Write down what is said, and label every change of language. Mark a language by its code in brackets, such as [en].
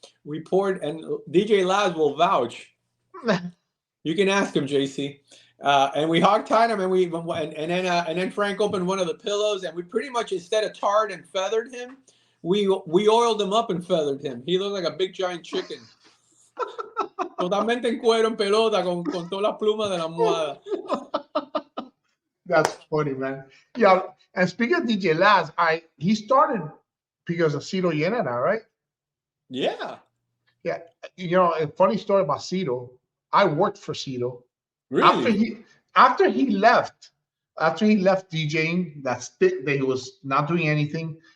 [en] We poured, and DJ Laz will vouch. You can ask him, JC. And we hogtied him, and then Frank opened one of the pillows, and we pretty much, instead of tarred and feathered him, we oiled him up and feathered him. He looked like a big giant chicken. [es] Totalmente en cuero, en pelota, con todas las plumas de la almohada. [en] That's funny, man. Yeah, and speaking of DJ Laz, he started because of Cito Yenena, right? Yeah. Yeah. You know, a funny story about Cito. I worked for Cito. Really? After he left DJing, that he was not doing anything.